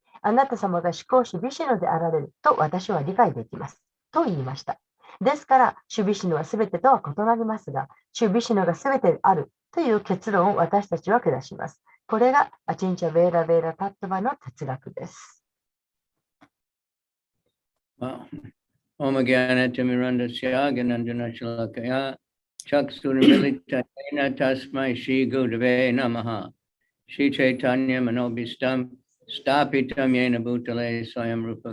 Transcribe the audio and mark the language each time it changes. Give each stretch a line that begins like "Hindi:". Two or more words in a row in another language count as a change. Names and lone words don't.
Japanese: あなた様が思考主ビシュヌであられると私は理解できます。と言いました。ですから、主ビシュヌはすべてとは異なりますが、主ビシュヌがすべてであるという結論を私たちは下します。これがアチンチャ・ベーラ・ベーラ・タットバの哲学です。
English: Wow.
Sanskrit: ॐ ज्ञान तिमिरान्धस्य ज्ञानाञ्जन शलाकया चक्षुरुन्मीलितं येन तस्मै श्री गुरवे नमः श्री चैतन्य मनोभीष्टं स्थापितं येन भूतले स्वयं रूप